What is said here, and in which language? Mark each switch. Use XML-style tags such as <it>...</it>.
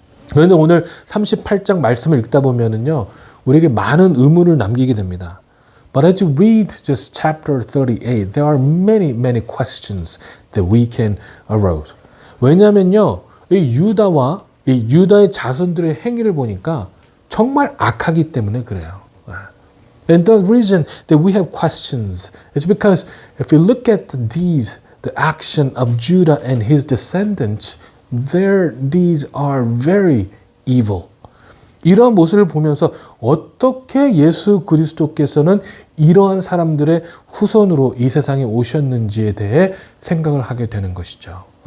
<ko>그런데 오늘 38장 말씀을 읽다 보면은요, 우리에게 많은 의문을 남기게 됩니다.</ko> <en>But as you read just chapter 38, there are many, many questions that we can arouse.</en> <ko>왜냐하면요, 이 유다와 이 유다의 자손들의 행위를 보니까 정말 악하기 때문에 그래요.</ko> <en>And the reason that we have questions is because if you look at the action of Judah and his descendants, their deeds are very evil.</en> <ko>이러한 모습을 보면서 어떻게 예수 그리스도께서는 이러한 사람들의 후손으로 이 세상에 오셨는지에 대해 생각을 하게 되는 것이죠.</ko>